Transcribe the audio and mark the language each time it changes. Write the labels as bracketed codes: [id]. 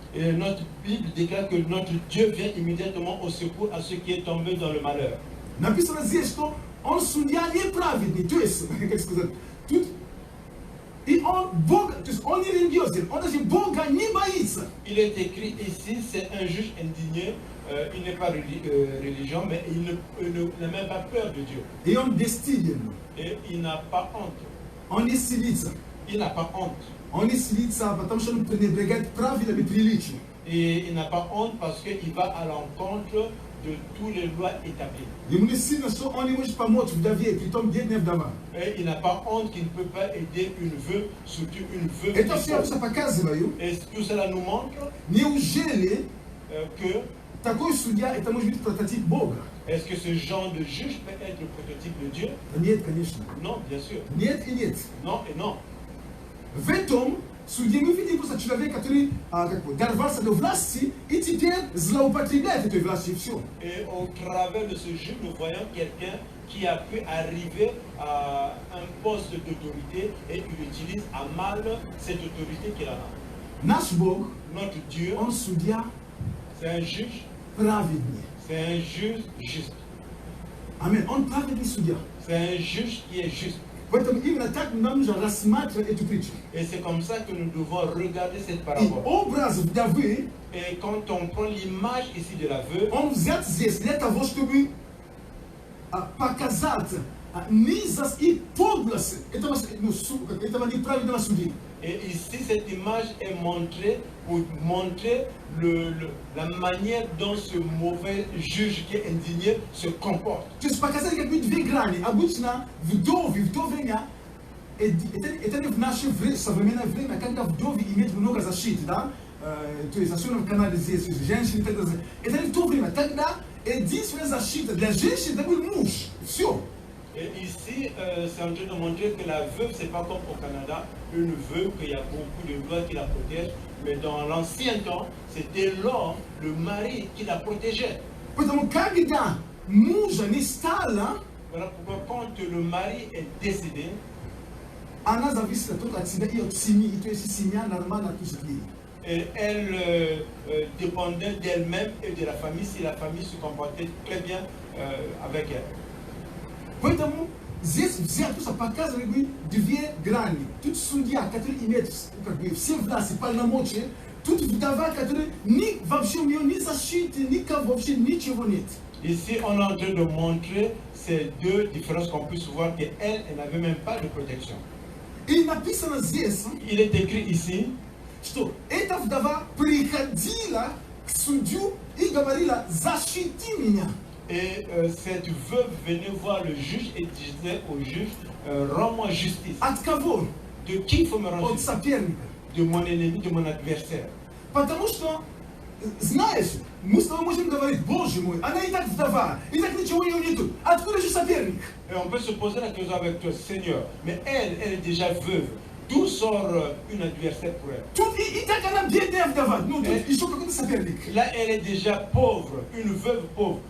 [fr] Et notre Bible déclare que notre Dieu vient immédiatement au secours à ceux qui est tombé dans le malheur. [ru] Написано здесь, что Он судья неправедный. То есть, как сказать, тут... И Он Бог, то есть Он не религиозен, Он даже Бога не боится. [fr] Il est écrit ici, c'est un juge indigné. Il n'est pas religieux, mais il n'a même pas peur de Dieu. [ru] И Он бесстыден. [fr] Et il n'a pas honte. [ru] Он не стыдится. [fr] Il n'a pas honte. [ru] Он не стыдится, потому что Он пренебрегает правилами приличия. [fr] Et il n'a pas honte parce qu'il va à l'encontre de toutes les lois établies. [ru] Ему не стыдно, что Он не может помочь вдове, притом бедная вдова. [fr] Et il n'a pas honte qu'il ne peut pas aider une veuve, surtout une veuve. [ru] Это все я просто показываю. [fr] Et tout cela nous montre [ru] Неужели [fr] que [ru] такой судья, это может быть прототип Бога? [fr] est-ce que ce genre de juge peut être le prototype de Dieu? [ru] Нет, конечно. [fr] Non, bien sûr. [ru] Нет и нет. [fr] Non et non. [ru] В этом суде мы видим просто человека, который дорвался до власти и теперь злоупотребляет этой властью, и все. [fr] Et au travers de ce juge, nous voyons quelqu'un qui a pu arriver à un poste d'autorité et il utilise à mal cette autorité qu'il a. [ru] Наш Бог, [fr] Notre Dieu, [ru] Он судья [fr] c'est un juge, [ru] праведный. [fr] c'est un juge juste. [ru] Аминь. Он праведный судья. [fr] C'est un juge qui est juste. [ru] Поэтому именно так нам нужно рассматривать эту притчу. [fr] Et c'est comme ça que nous devons regarder cette [ru] И [fr] parabole. [ru] образ вдовы, [fr] Et quand on prend l'image ici de la veuve, [ru] он взят здесь для того, чтобы показать низость и подлость этого неправедного судьи. [fr] et ici cette image est montrée pour montrer la manière dont ce mauvais juge qui est indigné se comporte. [ru] То есть показать как бы две грани. Обычно вдовение, это не в наше современное время, когда вдовы имеют много защиты, да? То есть особенно в Канаде здесь, женщины и так далее. Это не в то время, тогда единственная защита для женщин это был муж. Все. [fr] Et ici, c'est en train de montrer que la veuve, c'est pas comme au Canada, une veuve, qu'il y a beaucoup de lois qui la protègent, mais dans l'ancien temps, c'était l'homme, le mari, qui la protégeait. [ru] Поэтому когда мужа не стало, [fr] Voilà pourquoi quand le mari est décédé, [ru] она зависела только от себя и от семьи. То есть семья нормально отпустили. [fr] et elle dépendait d'elle-même et de la famille, si la famille se comportait très bien avec elle. [ru] Поэтому здесь взять просто показывает две грани. Тут судья, который имеет как бы все власти, полномочия. Тут вдова, которая вообще у нее ни защиты, никого, вообще ничего нет. [fr] Ici, on est en train de montrer ces deux différences qu'on puisse voir qu'elle, elle n'avait même pas de protection. [ru] И написано здесь, [fr] Il est écrit ici [ru] что эта вдова приходила к судью и говорила: защити меня. [fr] et cette veuve venait voir le juge et disait au juge, rends-moi justice. [ru] От кого? [fr] De qui il faut me rendre [ru] От [fr] justice? [ru] соперника. [fr] De mon ennemi, de mon adversaire. [ru] Потому что, знаешь, мы с тобой можем говорить: Боже мой, она и так вдова, и так ничего у нее нету. Откуда же соперник? [fr] Et on peut se poser la question avec toi, Seigneur, mais elle est déjà veuve. D'où sort une adversaire pour elle? [ru] Тут и так она бедная вдова. Ну, тут еще какой-то соперник. [fr] Là, elle est déjà pauvre, une veuve pauvre.